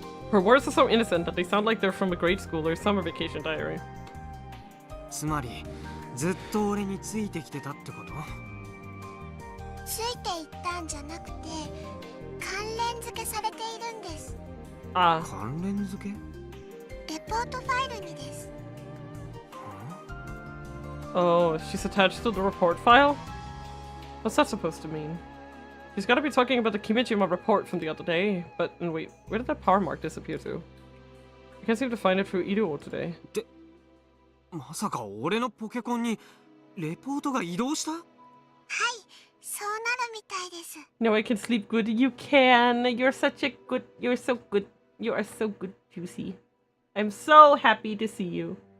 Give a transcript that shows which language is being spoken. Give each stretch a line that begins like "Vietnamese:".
English: Her words are so innocent that they sound like they're from a grade school or summer vacation diary.
Japanese: つまりずっと俺についてきてたってこと？ついていったんじゃなくて関連付けされているんです。あ、関連付け？レポートファイルにです。
English: Oh, she's attached to the report file? What's that supposed to mean? She's gotta be talking about the Kimijima report from the other day, but wait, where did that power mark disappear to? I can't seem to find it through Ido today.
Japanese: まさか俺のポケコンにレポートが移動した？はい、そうなるみたいです。
English: No, I can sleep good. You can. You're such a good. You're so good. You are so good, Juicy. I'm so happy to see you.